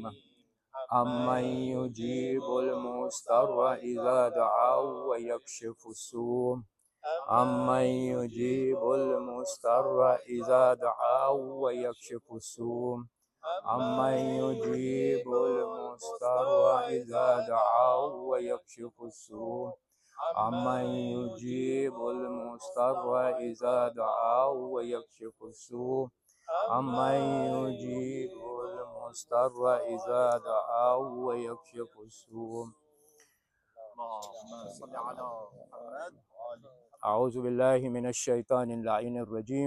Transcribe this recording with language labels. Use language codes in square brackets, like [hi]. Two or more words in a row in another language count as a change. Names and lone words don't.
[ar] أمن يجيب المضطر إذا دعاه ويكشف السوء. أمن يجيب المضطر إذا دعاه ويكشف السوء. أمن يجيب المضطر إذا دعاه ويكشف السوء. أمن يجيب المضطر إذا دعاه ويكشف السوء. أمن يجيب المضطر إذا دعاه ويكشف السوء. أعوذ بالله من الشيطان اللعين الرجيم.